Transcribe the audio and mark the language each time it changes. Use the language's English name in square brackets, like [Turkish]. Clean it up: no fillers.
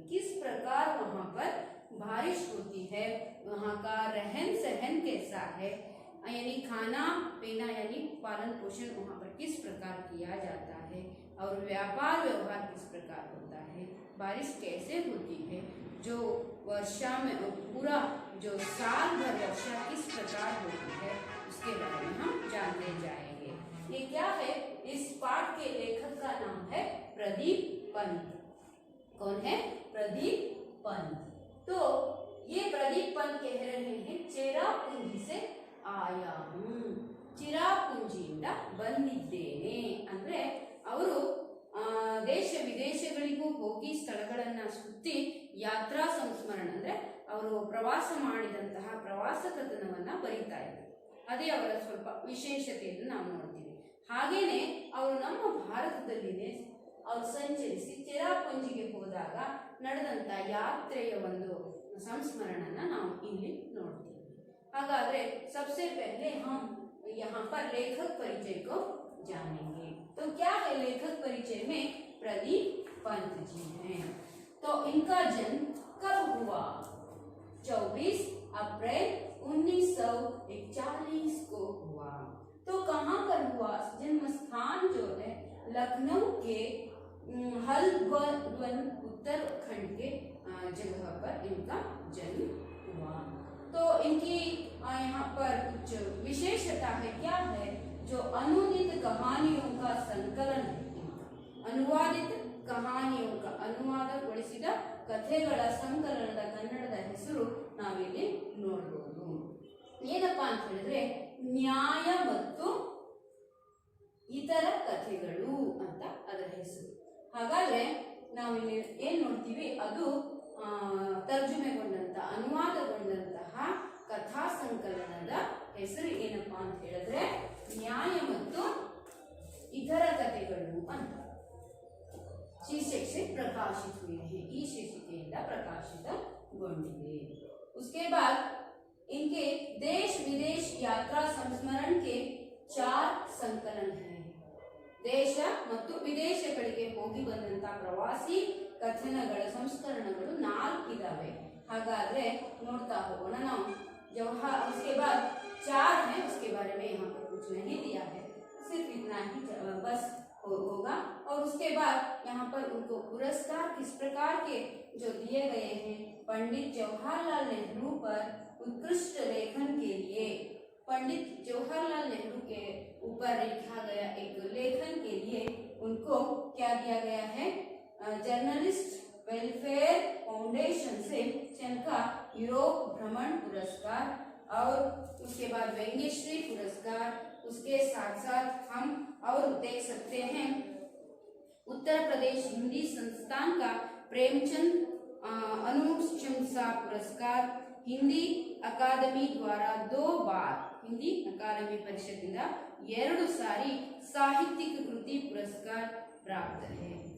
[Hindi] किस प्रकार वहां पर बारिश होती है, वहां का रहन सहन कैसा है, यानी खाना पीना यानी पालन पोषण वहां पर किस प्रकार किया जाता है, और व्यापार व्यवहार किस प्रकार होता है, बारिश कैसे होती है, जो वर्षा में पूरा जो साल भर वर्षा किस प्रकार होती है, उसके बारे में हम जानते जाएंगे। ये क्या है? इस पाठ के लेखक का नाम है प्रदीप पंत। कौन है? प्रदीप पंत। तो ये प्रदीप पंत कह रहे हैं, चेरापूंजी से आया हूँ, [Kannada] ಚಿರಾಪುಂಜಿಯಿಂದ ಬಂದಿದ್ದೇನೆ ಅಂದ್ರೆ ಅವರು ದೇಶ ವಿದೇಶಗಳಿಗೂ ಹೋಗಿ ಸ್ಥಳಗಳನ್ನ ಸುತ್ತಿ ಯಾತ್ರಾ ಸಂಸ್ಮರಣ ಅಂದ್ರೆ ಅವರು ಪ್ರವಾಸ ಮಾಡಿದಂತಹ ಪ್ರವಾಸ ಕಥನವನ್ನ ಬರೀತಾ ಇದ್ದಾರೆ. ಅದೇ ಅವರ ಸ್ವಲ್ಪ ವಿಶೇಷತೆಯನ್ನು ನಾವು ನೋಡ್ತೀವಿ. ಹಾಗೇನೆ ಅವರು ನಮ್ಮ ಭಾರತದಲ್ಲಿನೇ ಅವರು ಸಂಚರಿಸಿ ಚೇರಾಪುಂಜಿಗೆ ಹೋದಾಗ ನಡೆದಂತ ಯಾತ್ರೆಯ ಒಂದು ಸಂಸ್ಮರಣನ ನಾವು ಇಲ್ಲಿ ನೋಡ್ತೀವಿ. हागाद्रे [Hindi] सबसे पहले हम यहाँ पर लेखक परिचय को जानेंगे। तो क्या है लेखक परिचय में? प्रदीप पंत जी हैं। तो इनका जन्म कब हुआ? 24 अप्रैल 1941 को हुआ। तो कहाँ पर हुआ? जन्म स्थान जो है लखनऊ के हल्द्वानी उत्तराखंड के जगह पर इनका जन्म हुआ। तो इनकी यहाँ पर कुछ विशेषता है। क्या है? जो अनुदित कहानियों का संकलन है इनका, अनुवादित कहानियों का [Kannada] ಅನುವಾದಗೊಳಿಸಿದ ಕಥೆಗಳ ಸಂಕಲನದ ಕನ್ನಡದ ಹೆಸರು ನಾವಿಲ್ಲಿ ನೋಡಬಹುದು. ಏನಪ್ಪಾ ಅಂತ ಹೇಳಿದ್ರೆ ನ್ಯಾಯ ಮತ್ತು ಇತರ ಕಥೆಗಳು ಅಂತ ಅದರ ಹೆಸರು. ಹಾಗಾದ್ರೆ ನಾವಿಲ್ಲಿ ಏನ್ ನೋಡ್ತೀವಿ, ಅದು ತರ್ಜುಮೆಗೊಂಡಂತ ಅನುವಾದಗೊಂಡಂತಹ ಕಥಾ ಸಂಕಲನದ ಹೆಸರು ಏನಪ್ಪಾ ಅಂತ ಹೇಳಿದ್ರೆ ನ್ಯಾಯ ಮತ್ತು ಇತರ ಕಥೆಗಳು ಅಂತ [Hindi] शीर्षक से प्रकाशित हुए हैं। [Kannada] ई शीर्षिकेಯಿಂದ प्रकाशितಗೊಂಡಿದೆ। [Hindi] उसके बाद इनके देश विदेश यात्रा संस्मरण के 4 संकलन हैं। [Kannada] ದೇಶ ಮತ್ತು ವಿದೇಶಗಳಿಗೆ ಹೋಗಿ ಬಂದಂತ ಪ್ರವಾಸಿ ಕಥನಗಳ ಸಂಸ್ಕರಣಗಳು 4 ಇದಾವೆ. ಹಾಗಾದ್ರೆ ನೋಡ್ತಾ ಹೋಗೋಣ ನಾವು. [Hindi] जवाहर उसके बाद 4 है, उसके बारे में यहाँ पर कुछ नहीं दिया है, सिर्फ इतना ही बस होगा। और उसके बाद यहाँ पर उनको पुरस्कार किस प्रकार के जो दिए गए हैं, पंडित जवाहरलाल नेहरू पर उत्कृष्ट लेखन के लिए, पंडित जवाहरलाल नेहरू के ऊपर लिखा गया एक लेखन के लिए उनको क्या दिया गया है? जर्नलिस्ट वेलफेयर फाउंडेशन से इनका यूरोप भ्रमण पुरस्कार, और उसके बाद व्यंग्यश्री पुरस्कार। उसके साथ साथ हम और देख सकते हैं उत्तर प्रदेश हिंदी संस्थान का प्रेमचंद अनुशंसा पुरस्कार, हिंदी अकादमी द्वारा 2 बार [Kannada] ಹಿಂದಿ ಅಕಾಡೆಮಿ ಪರಿಷತ್ತಿಂದ 2 ಸಾರಿ ಸಾಹಿತ್ಯಿಕ ಕೃತಿ [Hindi] पुरस्कार प्राप्त है।